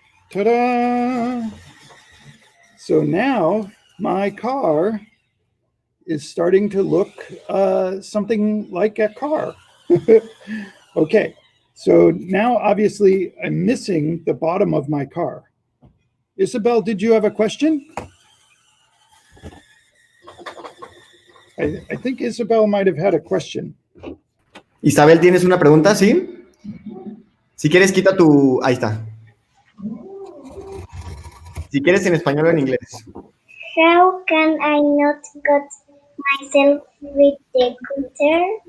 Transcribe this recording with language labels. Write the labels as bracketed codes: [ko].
[en] Ta-da! So now my car is starting to look something like a car. Okay, so now obviously I'm missing the bottom of my car. Isabel, did you have a question? I think Isabel might have had a question. [es] Isabel, ¿tienes una pregunta? ¿Sí? Si quieres, quita tu... Ahí está. Si quieres en español o en inglés. [en] How can I not cut myself with the cutter?